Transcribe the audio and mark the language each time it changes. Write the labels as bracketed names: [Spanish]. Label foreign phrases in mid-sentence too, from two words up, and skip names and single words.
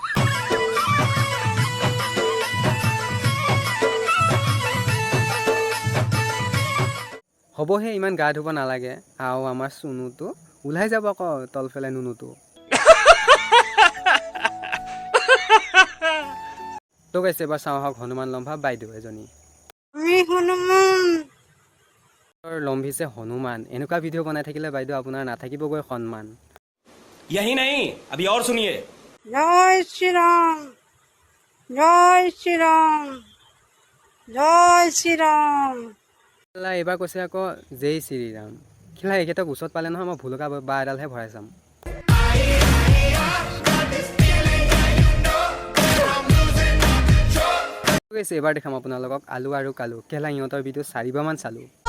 [Assamese] হ'বহে ইমান গা ধুব নালাগে আৰু আমাৰ চুনুটো ওলাই যাব আকৌ তলফালে নুনুটো। তো গাইছে এবাৰ চাওঁ আহক হনুমান লম্ভা বাইদেউ এজনী। লম্ভিছে হনুমান, এনেকুৱা ভিডিঅ' বনাই থাকিলে বাইদেউ আপোনাৰ নাথাকিবগৈ সন্মান। [Hindi] यही नहीं अभी और सुनिए। जय श्री राम, जय श्री राम, जय श्री राम। [Assamese] এইবাৰ কৈছে আকৌ জয় শ্ৰীৰাম। খেলা এখেতক ওচৰত পালে নহয় মই ভুলকা বা এডালহে ভৰাই চাম। এইবাৰ দেখাম আপোনালোকক আলু আৰু কালু। কেলা ইহঁতৰ ভিডিঅ' 4 বাৰমান চালোঁ।